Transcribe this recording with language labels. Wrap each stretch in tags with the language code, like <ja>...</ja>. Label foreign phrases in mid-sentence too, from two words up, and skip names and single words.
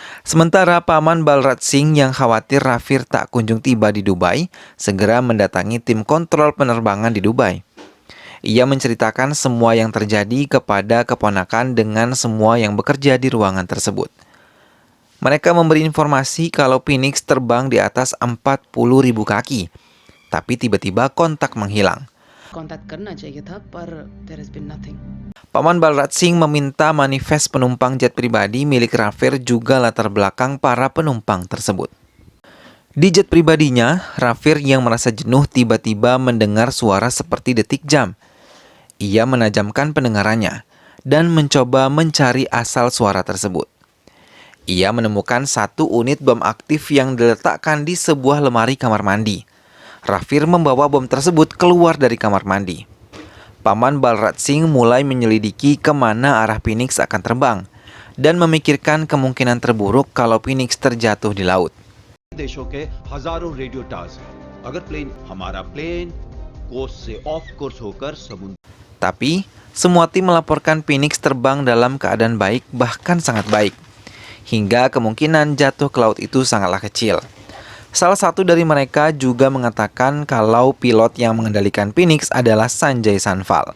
<id>Sementara Paman Balrat Singh yang khawatir Rafir tak kunjung tiba di Dubai, segera mendatangi tim kontrol penerbangan di Dubai. Ia menceritakan semua yang terjadi kepada keponakan dengan semua yang bekerja di ruangan tersebut. Mereka memberi informasi kalau Phoenix terbang di atas 40.000 kaki, tapi tiba-tiba kontak menghilang.</id> <hi>कांटेक्ट करना चाहिए था पर</hi> <en>there has been nothing.</en> <id>Paman Balrat Singh meminta manifest penumpang jet pribadi milik Rafir juga latar belakang para penumpang tersebut. Di jet pribadinya, Rafir yang merasa jenuh tiba-tiba mendengar suara seperti detik jam. Ia menajamkan pendengarannya dan mencoba mencari asal suara tersebut. Ia menemukan satu unit bom aktif yang diletakkan di sebuah lemari kamar mandi. Rafir membawa bom tersebut keluar dari kamar mandi. Paman Balrat Singh mulai menyelidiki kemana arah Phoenix akan terbang dan memikirkan kemungkinan terburuk kalau Phoenix terjatuh di laut.</id> <hi>देशों के हजारों रेडियो टावर्स हैं। अगर प्लेन हमारा</hi> <en>plane course</en> <hi>से</hi> <en>off course</en> <hi>होकर समुद्र</hi> <id>Tapi, semua tim melaporkan Phoenix terbang dalam keadaan baik, bahkan sangat baik. Hingga kemungkinan jatuh ke laut itu sangatlah kecil. Salah satu dari mereka juga mengatakan kalau pilot yang mengendalikan Phoenix adalah Sanjay Sanfal.</id>